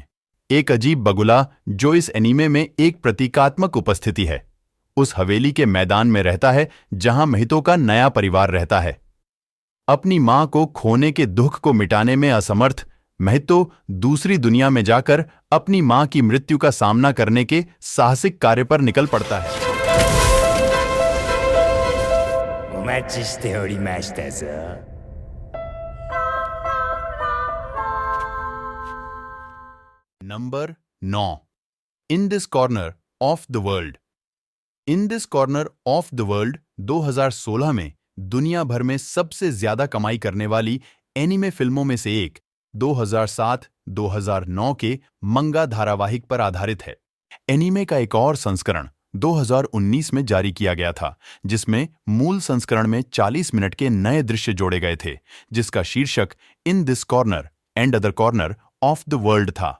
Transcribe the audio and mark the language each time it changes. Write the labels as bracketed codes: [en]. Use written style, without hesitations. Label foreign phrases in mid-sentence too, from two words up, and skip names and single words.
[hi] एक अजीब बगुला जो इस एनीमे में एक प्रतीकात्मक उपस्थिति है, उस हवेली के मैदान में रहता है जहां महितो का नया परिवार रहता है। अपनी मां को खोने के दुख को मिटाने में असमर्थ महितो दूसरी दुनिया में जाकर अपनी मां की मृत्यु का सामना करने के साहसिक कार्य पर निकल पड़ता है। [ja] お待ちしておりましたぞ。 [hi] नंबर 9, इन दिस कॉर्नर ऑफ द वर्ल्ड। इन दिस कॉर्नर ऑफ द वर्ल्ड 2016 में दुनिया भर में सबसे ज्यादा कमाई करने वाली एनीमे फिल्मों में से एक 2007-2009 के मंगा धारावाहिक पर आधारित है। एनीमे का एक और संस्करण 2019 में जारी किया गया था, जिसमें मूल संस्करण में 40 मिनट के नए दृश्य जोड़े गए थे, जिसका शीर्षक इन दिस कॉर्नर एंड अदर कॉर्नर ऑफ द वर्ल्ड था।